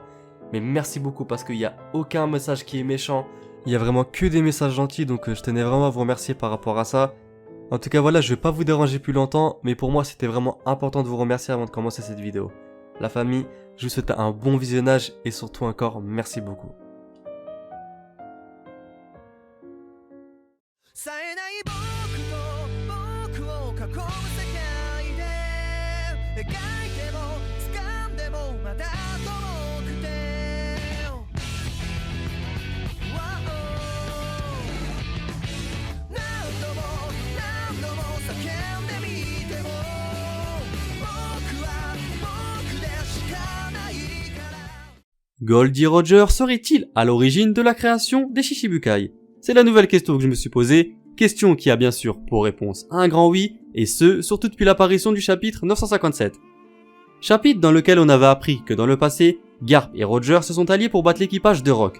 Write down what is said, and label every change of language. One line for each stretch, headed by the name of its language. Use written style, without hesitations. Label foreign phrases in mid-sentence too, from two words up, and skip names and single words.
French: Mais merci beaucoup parce qu'il n'y a aucun message qui est méchant. Il y a vraiment que des messages gentils, donc je tenais vraiment à vous remercier par rapport à ça. En tout cas voilà, je vais pas vous déranger plus longtemps, mais pour moi c'était vraiment important de vous remercier avant de commencer cette vidéo. La famille, je vous souhaite un bon visionnage et surtout encore merci beaucoup.
Japanese: 冴えない僕と僕を囲む世界で描いても掴んでもまだ遠くて 何度も叫んでみても僕は僕でしかないから
French: Goldie Roger serait-il à l'origine de la création des Shichibukai? C'est la nouvelle question que je me suis posée, question qui a bien sûr pour réponse un grand oui, et ce, surtout depuis l'apparition du chapitre 957. Chapitre dans lequel on avait appris que dans le passé, Garp et Roger se sont alliés pour battre l'équipage de Rock.